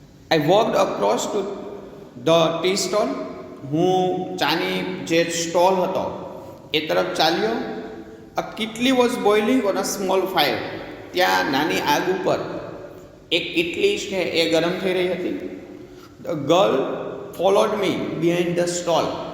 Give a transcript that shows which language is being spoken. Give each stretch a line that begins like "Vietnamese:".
English: I walked across to the tea stall.
Gujarati: હું ચાની જે સ્ટોલ હતો એ તરફ ચાલ્યો.
English: A kitli was boiling on a small fire.
Gujarati: ત્યાં નાની આગ ઉપર એક કિટલી છે એ ગરમ થઈ રહી હતી.
English: The girl followed me behind the stall.